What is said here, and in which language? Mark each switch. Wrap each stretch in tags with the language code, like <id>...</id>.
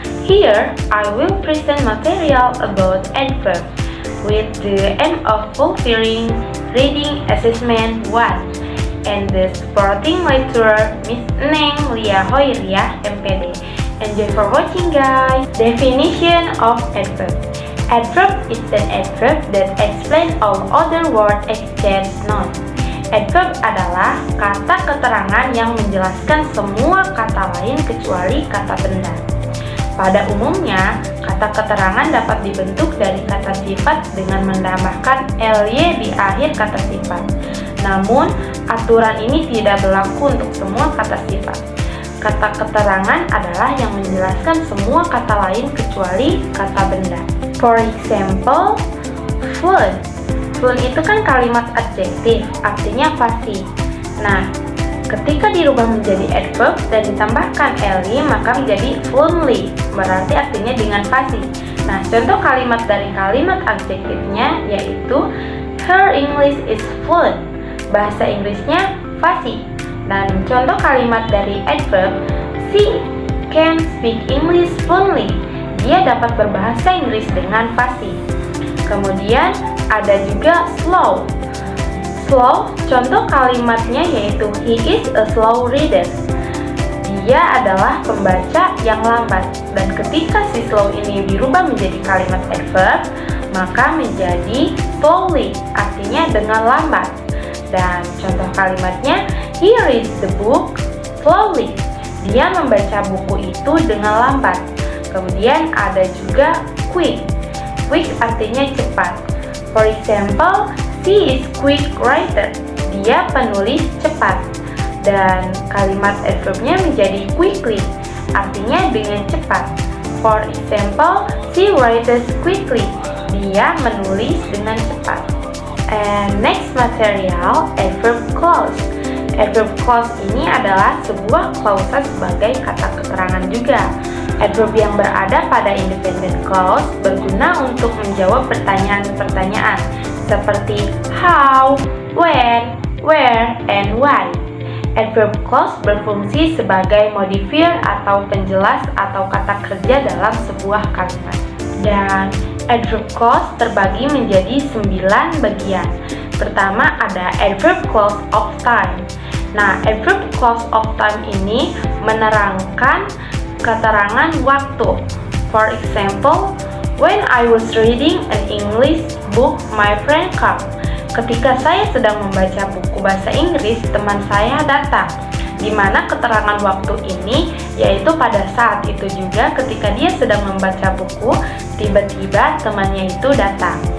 <en>Here, I will present material about adverb with the aim of fulfilling reading assessment 1 and the supporting lecturer Miss Neng Lia Hoiriah, MPD. Enjoy for watching, guys. Definition of adverb. Adverb is an adverb that explains all other word except noun.</en> <id>Adverb adalah kata keterangan yang menjelaskan semua kata lain kecuali kata benda. Pada umumnya, kata keterangan dapat dibentuk dari kata sifat dengan menambahkan ly di akhir kata sifat. Namun, aturan ini tidak berlaku untuk semua kata sifat. Kata keterangan adalah yang menjelaskan semua kata lain kecuali kata benda.</id> <en>For example, food. Food</en> <id>itu kan kalimat adjektif, artinya pasti. Nah, ketika dirubah menjadi adverb dan ditambahkan ly, maka menjadi fluently, berarti artinya dengan pasti. Nah, contoh kalimat dari kalimat adjektifnya yaitu</id> <en>her English is fluent.</en> <id>Bahasa Inggrisnya fasih. Dan contoh kalimat dari adverb,</id> <en>she can speak English fluently.</en> <id>Dia dapat berbahasa Inggris dengan fasih. Kemudian ada juga slow.</id> <en>Slow,</en> <id>contoh kalimatnya yaitu</id> <en>he is a slow reader.</en> <id>Dia adalah pembaca yang lambat. Dan ketika si slow ini dirubah menjadi kalimat adverb, maka menjadi slowly, artinya dengan lambat. Dan contoh kalimatnya,</id> <en>he reads the book slowly.</en> <id>Dia membaca buku itu dengan lambat. Kemudian ada juga quick. Quick artinya cepat.</id> <en>For example, she is quick writer.</en> <id>Dia penulis cepat. Dan kalimat adverbnya menjadi quickly, artinya dengan cepat.</id> <en>For example, she writes quickly.</en> <id>Dia menulis dengan cepat.</id> <en>And next material, adverb clause.</en> <id>Adverb clause ini adalah sebuah klausa sebagai kata keterangan juga. Adverb yang berada pada independent clause berguna untuk menjawab pertanyaan-pertanyaan seperti</id> <en>how, when, where, and why.</en> <id>Adverb clause berfungsi sebagai modifier atau penjelas atau kata kerja dalam sebuah kalimat. Dan adverb clause terbagi menjadi 9 bagian. Pertama ada adverb clause of time. Nah, adverb clause of time ini menerangkan keterangan waktu.</id> <en>For example, when I was reading an English book, my friend came.</en> <id>Ketika saya sedang membaca buku bahasa Inggris, teman saya datang. Di mana keterangan waktu ini yaitu pada saat itu juga ketika dia sedang membaca buku, tiba-tiba temannya itu datang.</id>